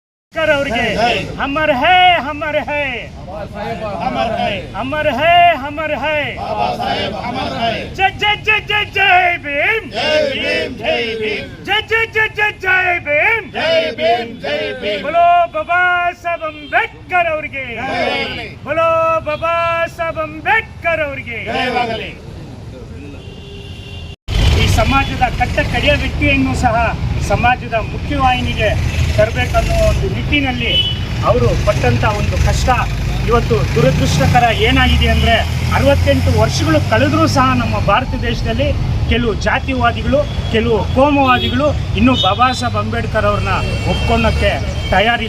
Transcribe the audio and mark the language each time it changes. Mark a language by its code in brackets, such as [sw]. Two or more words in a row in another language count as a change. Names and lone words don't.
[hi] ಅವ್ರಿಗೆ अमर है अमर है अमर है अमर है अमर है बाबा साहेब अमर है जय जय जय जय जय भीम जय भीम जय भीम जय जय जय जय जय भीम जय भीम जय भीम बोलो बाबा साहेब अंबेडकर ಅವರಿಗೆ बोलो बाबा साहेब अंबेडकर ಅವರಿಗೆ [kn] ಜಯವಾಗಲಿ ಈ ಸಮಾಜದ ಕಟ್ಟ ಕಡೆಯ ವ್ಯಕ್ತಿಯನ್ನು ಸಹ ಸಮಾಜದ ಮುಖ್ಯವಾಹಿನಿಗೆ ತರಬೇಕನ್ನೋ ಒಂದು ನಿಟ್ಟಿನಲ್ಲಿ ಅವರು ಪಟ್ಟಂತ ಒಂದು ಕಷ್ಟ ಇವತ್ತು ದುರದೃಷ್ಟಕರ ಏನಾಗಿದೆ ಅಂದರೆ 68 ವರ್ಷಗಳು ಕಳೆದರೂ ಸಹ ನಮ್ಮ ಭಾರತ ದೇಶದಲ್ಲಿ ಕೆಲವು ಜಾತಿವಾದಿಗಳು ಕೆಲವು ಕೋಮುವಾದಿಗಳು ಇನ್ನೂ ಬಾಬಾ ಸಾಹೇಬ್ ಅಂಬೇಡ್ಕರ್ ಅವ್ರನ್ನ ಒಪ್ಕೊಳ್ಳೋಕ್ಕೆ ತಯಾರಿಲ್ಲ.